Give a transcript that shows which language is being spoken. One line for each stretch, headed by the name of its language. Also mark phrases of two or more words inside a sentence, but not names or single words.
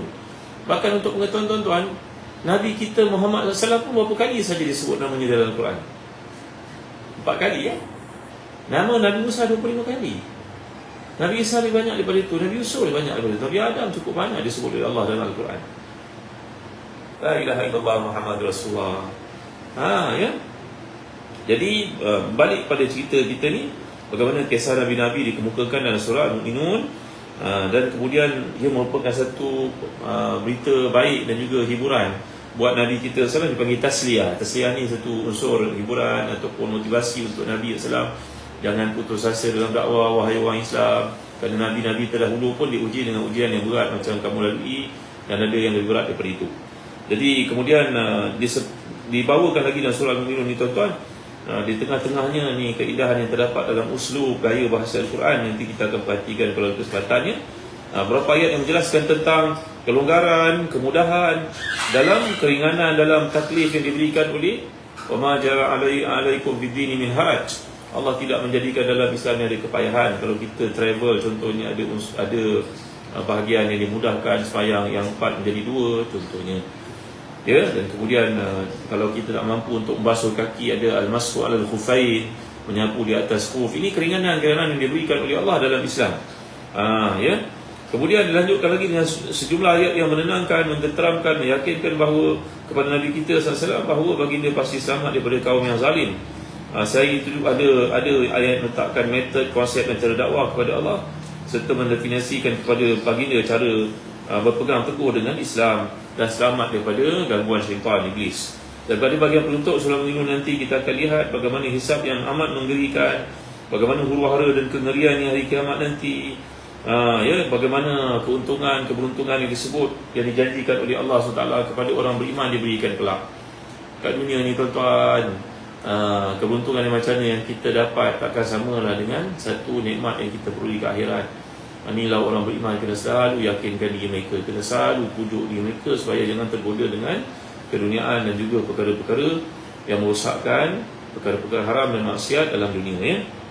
Malay: Bahkan untuk pengetahuan tuan-tuan, Nabi kita Muhammad SAW pun berapa kali saja disebut namanya dalam Al-Quran? 4 kali, ya. Nama Nabi Musa 25 kali. Nabi Isa lebih banyak daripada itu, Nabi Yusuf lebih banyak daripada itu, Nabi Adam cukup banyak disebut oleh Allah dalam Al-Quran.
Arabic: لا إله إلا الله محمد رسول الله.
Malay: Ya. Jadi balik pada cerita kita ni, bagaimana kisah Nabi-Nabi dikemukakan dalam surah Al-Mu'minun, dan kemudian ia merupakan satu berita baik dan juga hiburan buat Nabi kita SAW dipanggil tasliyah. Tasliyah ni satu unsur hiburan ataupun motivasi untuk Nabi SAW. Jangan putus asa dalam dakwah, wahai orang Islam. Kerana Nabi-Nabi terdahulu pun diuji dengan ujian yang berat macam kamu lalui, dan ada yang lebih berat daripada itu. Jadi kemudian dibawakan lagi dalam surah Al-Mu'minun ni tuan-tuan, di tengah-tengahnya ni keindahan yang terdapat dalam uslub gaya bahasa Al-Quran. Nanti kita akan perhatikan kalau kesempatannya. Berapa ayat yang menjelaskan tentang kelonggaran, kemudahan dalam keringanan dalam taklif yang diberikan oleh
Arabic: وما جعل عليكم بالدين من حرج.
Malay: Allah tidak menjadikan dalam Islam yang ada kepayahan. Kalau kita travel contohnya ada bahagian yang dimudahkan, sembahyang yang 4 menjadi 2 contohnya. Ya, dan kemudian kalau kita tak mampu untuk membasuh kaki, ada
Arabic: المسح على الخفين,
Malay: menyapu di atas khuf. Ini keringanan-keringanan yang diberikan oleh Allah dalam Islam. Ya. Kemudian dilanjutkan lagi dengan sejumlah ayat yang menenangkan, mententeramkan, meyakinkan bahawa kepada Nabi kita SAW bahawa baginda pasti selamat daripada kaum yang zalim. Saya itu juga ada ayat menetapkan metod, konsep dan cara dakwah kepada Allah, serta mendefinisikan kepada baginda cara berpegang teguh dengan Islam dan selamat daripada gangguan syaitan iblis. Dan pada bahagian penutup surah Al-Mu'minun nanti kita akan lihat bagaimana hisab yang amat mengerikan, bagaimana huru-hara dan kengeriannya hari kiamat nanti. Ya, bagaimana keuntungan, keberuntungan yang disebut, yang dijanjikan oleh Allah SWT kepada orang beriman diberikan kelak. Kat dunia ni tuan-tuan, keberuntungan yang macam ni yang kita dapat takkan samalah dengan satu nikmat yang kita peroleh ke akhirat. Inilah orang beriman kena selalu yakinkan diri mereka, kena selalu pujuk diri mereka supaya jangan tergoda dengan keduniaan dan juga perkara-perkara yang merosakkan, perkara-perkara haram dan maksiat dalam dunia, ya.